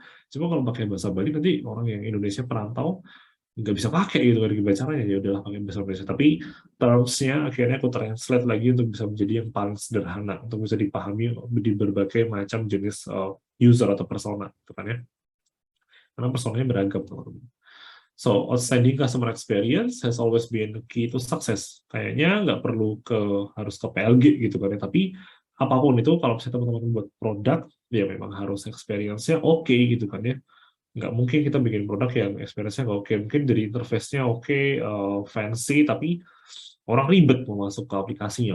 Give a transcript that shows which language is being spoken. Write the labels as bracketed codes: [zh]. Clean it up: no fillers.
[id] Cuma kalau pakai bahasa Bali nanti orang yang Indonesia perantau nggak bisa pakai gitu kan, gimana caranya, ya udahlah pakai bahasa Indonesia. Tapi termsnya akhirnya aku translate lagi untuk bisa menjadi yang paling sederhana untuk bisa dipahami di berbagai macam jenis user atau persona gitu kan ya, karena personanya beragam teman-teman. [en] So, outstanding customer experience has always been the key to success. [id] Kayaknya nggak perlu harus ke PLG gitu kan ya, tapi apapun itu, kalau misalnya teman-teman buat produk, ya memang harus experience-nya oke gitu kan ya. Nggak mungkin kita bikin produk yang experience-nya nggak oke. Mungkin dari interface-nya oke, fancy, tapi orang ribet mau masuk ke aplikasinya.